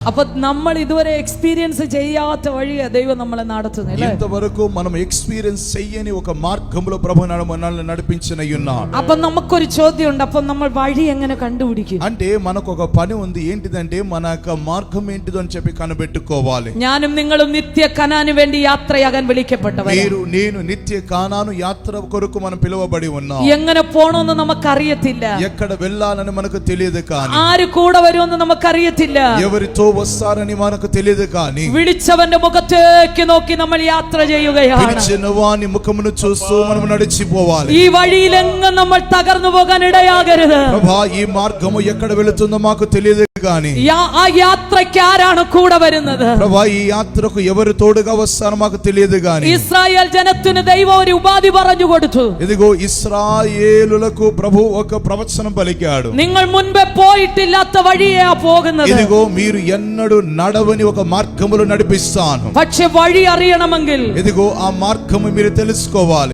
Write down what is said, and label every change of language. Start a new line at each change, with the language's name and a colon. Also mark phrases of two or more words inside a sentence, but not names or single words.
Malayalam: అప్పుడు നമ്മൾ ఇదువరే ఎక్స్‌పీరియన్స్ ചെയ്യാത്ത വഴിയെ ദൈവം നമ്മളെ നടത്തുന്നില്ല.
Telugu: ఇంతవరకు మనం ఎక్స్‌పీరియన్స్ చేయని ఒక మార్గంలో ప్రభువు మనల్ని నడిపించనయ్యున్నాడు.
Malayalam: അപ്പോൾ നമുക്കൊരു ചോദ്യമുണ്ട്. അപ്പോൾ നമ്മൾ വഴി എങ്ങനെ കണ്ടുപിടിക്കും?
Telugu: అంటే మనకు ఒక పని ఉంది. ఏంటిదంటే మన యొక్క మార్గం ఏంటిదో అని చెప్పి కనిపెట్టుకోవాలి.
Malayalam: ഞാനും നിങ്ങളും നിത്യ കനാന് വേണ്ടി യാത്രയാകാൻ വിളിക്കപ്പെട്ടവരാണ്.
Telugu: మీరు నేను నిత్య కానాను యాత్ర కొరకు మనం పిలువబడి ఉన్నాం.
Malayalam: എങ്ങനെ പോണമെന്ന് നമുക്കറിയത്തില്ല.
Telugu: ఎక్కడ వెళ్ళాలని మనకు తెలియదు కానీ
Malayalam: ആര് കൂടെ വരുമെന്ന് നമുക്കറിയത്തില്ല.
Telugu: ఎవరితో వస్తారని మనకు తెలియదు కానీ
Malayalam: വിളിച്ചവന്റെ മുഖത്തേക്ക് നോക്കി നമ്മൾ യാത്ര ചെയ്യുകയാണ്.
Telugu: పిలిచిన వాని ముఖమును చూస్తూ మనం నడిచిపోవాలి.
Malayalam: ഈ വഴിയിലെങ്ങും നമ്മൾ തകർന്നു പോകാൻ ഇടയാകരുത്.
Telugu: ప్రభా ఈ మార్గము ఎక్కడ వెళుతుందో మాకు తెలియదు కానీ
Malayalam: ആ യാത്രയ്ക്ക് ആരാണ് കൂടെ വരുന്നത്?
Telugu: ప్రభా ఈ యాత్రకు ఎవరు తోడుగా వస్తారో మాకు తెలియదు కానీ
Malayalam: ഇസ്രായേൽ ജനത്തിന് ദൈവം ഒരു ഉപാധി പറഞ്ഞു കൊടുത്തു.
Telugu: ఇదిగో ఇశ్రాయేలులకు ప్రభు ఒక ప్రవచనం పలికాడు.
Malayalam: നിങ്ങൾ മുൻപേ പോയിട്ടില്ലാത്ത വഴിയാ പോകുന്നത്.
Telugu: ఇదిగో మీరు ఎన్నడూ నడవని ఒక మార్గములో నడిపిస్తాను.
Malayalam: പക്ഷെ വഴി അറിയണമെങ്കിൽ
Telugu: ఇదిగో ఆ మార్గము మీరు తెలుసుకోవాలి.